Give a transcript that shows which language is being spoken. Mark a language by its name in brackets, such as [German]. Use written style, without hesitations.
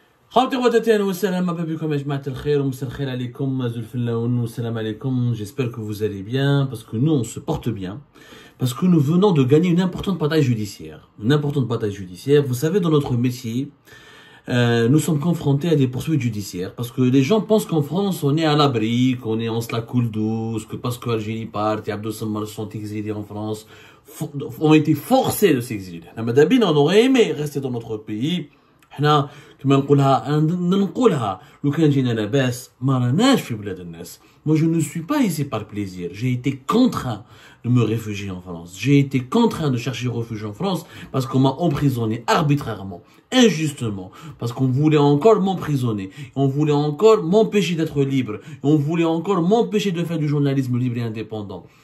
[Arabic] خاوتي خواتاتي اهلا وسهلا مرحبا بكم يا جماعة الخير ومساء الخير عليكم زول الفلاون والسلام عليكم. [French] J'espère que vous allez bien parce que nous on se porte bien parce que nous venons de gagner une importante bataille judiciaire. Une importante bataille judiciaire. Vous savez, dans notre métier, nous sommes confrontés à des poursuites judiciaires parce que les gens pensent qu'en France on est à l'abri, qu'on est en se la coule douce, que parce que Algérie part et Abdou Sammar sont exilés en France, ont été forcés de s'exiler. On aurait aimé rester dans notre pays. [Arabic] حنا كما نقولها لو كان جينا لاباس ما راناش في بلاد الناس. [French] Moi je ne suis pas ici par plaisir. J'ai été contraint de me réfugier en France. J'ai été contraint de chercher refuge en France parce qu'on m'a emprisonné arbitrairement, injustement, parce qu'on voulait encore m'emprisonner, on voulait encore m'empêcher d'être libre, on voulait encore m'empêcher de faire du journalisme libre et indépendant.